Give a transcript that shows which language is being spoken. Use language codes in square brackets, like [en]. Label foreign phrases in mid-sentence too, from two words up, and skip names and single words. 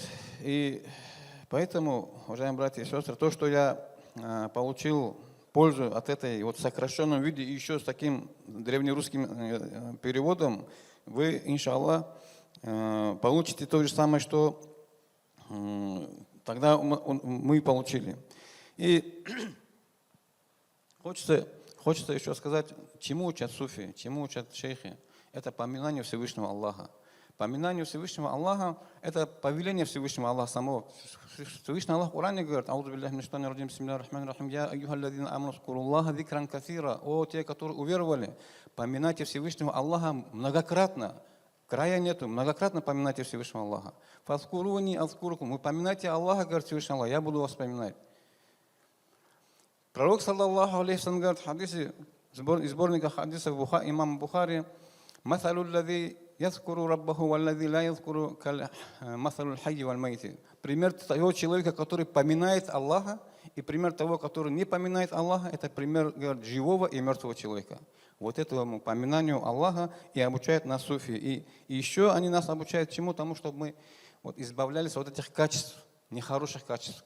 [ru] И поэтому, уважаемые братья и сестры, то, что я получил пользу от этой вот сокращенном виде и еще с таким древнерусским переводом, вы, иншаллах, получите то же самое, что тогда мы получили. И хочется еще сказать, чему учат суфи, чему учат шейхи. Это поминание Всевышнего Аллаха. Поминание Всевышнего Аллаха – это повеление Всевышнего Аллаха самого. Всевышний Аллах в Коране говорит, [ar] «أعوذ بالله من الشيطان الرجيم بسم الله الرحمن الرحيم يا أيها الذين آمنوا اذكروا الله ذكرا كثيرا». [ru] О, те, которые уверовали, поминайте Всевышнего Аллаха многократно. Края нету, многократно поминайте Всевышнего Аллаха. [ar] «فاذكروني أذكركم». [ru] Вы поминайте Аллаха, говорит Всевышний Аллах, я буду вас поминать. Пророк, [ar] صلى الله عليه وسلم, [ru] говорит в хадисе из сборника хадисов имама Бухари: [ar] «مثل الذي يذكر ربه والذي لا يذكر مثل الحي والميت». [ru] Пример того человека, который поминает Аллаха, и пример того, который не поминает Аллаха, это пример, говорит, живого и мертвого человека. Вот этому поминанию Аллаха и обучают нас суфи. И еще они нас обучают чему? Тому, чтобы мы вот избавлялись от этих качеств, нехороших качеств.